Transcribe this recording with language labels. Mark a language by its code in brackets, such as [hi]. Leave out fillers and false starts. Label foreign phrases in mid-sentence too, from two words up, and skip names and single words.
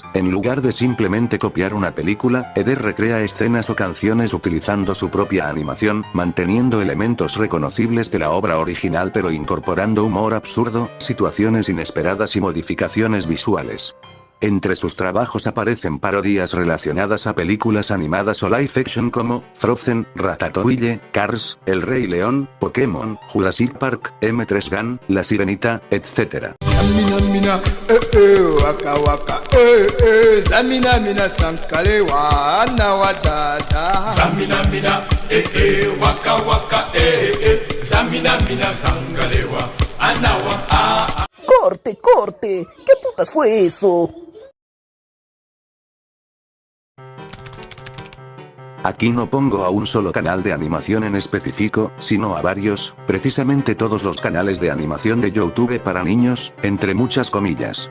[es] En lugar de simplemente copiar una película, Eder recrea escenas o canciones utilizando su propia animación, manteniendo elementos reconocibles de la obra original pero incorporando humor absurdo, situaciones inesperadas y modificaciones visuales. Entre sus trabajos aparecen parodias relacionadas a películas animadas o [en] live action [es] como Frozen, Ratatouille, Cars, El Rey León, Pokémon, Jurassic Park, M3 Gun, La Sirenita, etc. Zamina mina, waka waka, zamina mina sankale wana wadada. Zamina mina, waka waka, zamina mina sankale wana wadada. ¡Corte, corte! ¿Qué putas fue eso? Aquí no pongo a un solo canal de animación en específico, sino a varios, precisamente todos los canales de animación de YouTube para niños, entre muchas comillas.